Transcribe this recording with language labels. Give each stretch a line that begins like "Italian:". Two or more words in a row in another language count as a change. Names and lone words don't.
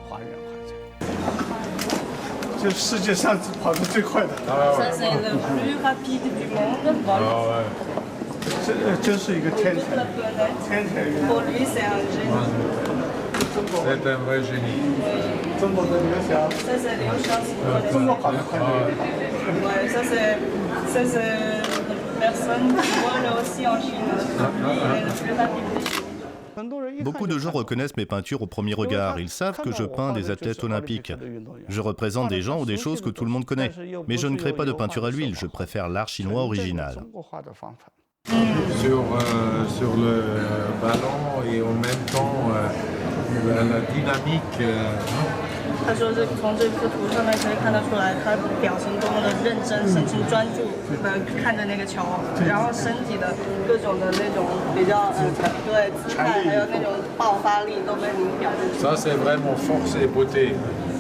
Chinese: 就世界上跑得最快的。
French: Ça c'est le plus rapide du monde. Voilà.
Chinese: 这就是一个天才，天才。
French: Pour lui c'est un génie. C'est un vrai génie.
Chinese: 中国的刘翔。
French: Ça c'est Liu Xiaoqi.
Chinese: 中国跑得快。
French: Ouais, ça c'est personne qui vole aussi en Chine. Il est le plus rapide des Chinois. Beaucoup de gens reconnaissent mes peintures au premier regard. Ils savent que je peins des athlètes olympiques. Je représente des gens ou des choses que tout le monde connaît. Mais je ne crée pas de peinture à l'huile, je préfère l'art chinois original. Sur le ballon et en même temps la dynamique.
Chinese: 他说这从这幅图上面可以看得出来，他表情多么的认真、神情专注的看着那个球，然后身体的各种的那种比较对姿态，还有那种爆发力都被您表现出来。
French: Ça c'est vraiment force et beauté.